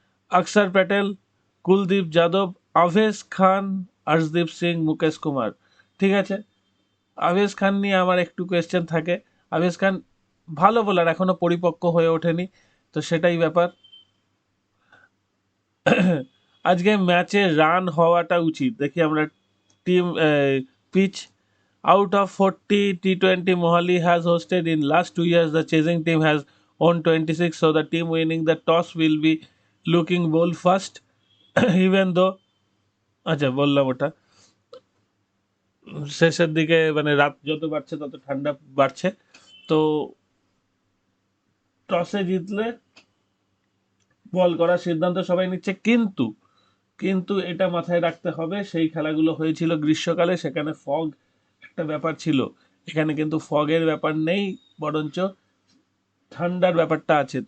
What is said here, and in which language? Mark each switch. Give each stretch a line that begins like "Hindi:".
Bangla: অক্ষর প্যাটেল, কুলদীপ যাদব, আভেশ খান, আর্শদীপ সিং, মুকেশ কুমার, ঠিক আছে। আভেশ খান নিয়ে আমার একটু কোয়েশ্চেন থাকে, আভেশ খান ভালো বোলার, এখনো পরিপক্ক হয়ে ওঠেনি, তো সেটাই ব্যাপার। আজকে ম্যাচে রান হওয়াটা উচিত, দেখি আমরা।
English: Team pitch, out of 40 T20 Mohali has hosted in last 2 years, the chasing team has won 26, so the team winning the toss will be looking bowl first. Even though
Bangla: আচ্ছা বললাম ওটা, শেষের দিকে মানে রাত যত বাড়ছে তত ঠান্ডা বাড়ছে, তো টসে জিতলে বল করার সিদ্ধান্ত সবাই নিচ্ছে, কিন্তু কিন্তু এটা মাথায় রাখতে হবে সেই খেলাগুলো হয়েছিল গ্রীষ্মকালে, সেখানে ফগ একটা ব্যাপার ছিল, এখানে কিন্তু ফগের ব্যাপার নেই, বরঞ্চ ঠান্ডার ব্যাপারটা আছে।